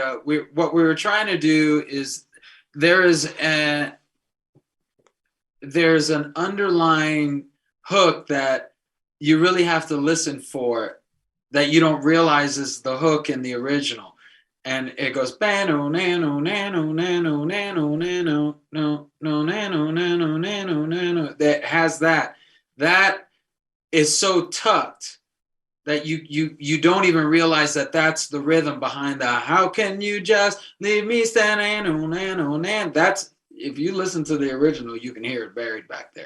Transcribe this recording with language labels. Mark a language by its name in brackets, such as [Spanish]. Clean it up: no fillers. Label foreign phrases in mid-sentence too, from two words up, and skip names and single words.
[English] What we were trying to do is there's an underlying hook that you really have to listen for, that you don't realize is the hook in the original, and it goes bano nano nano nano nano nano no no nano nano nano nano, that has that is so tucked that you don't even realize that that's the rhythm behind the how can you just leave me standing. That's, if you listen to the original, you can hear it buried back there.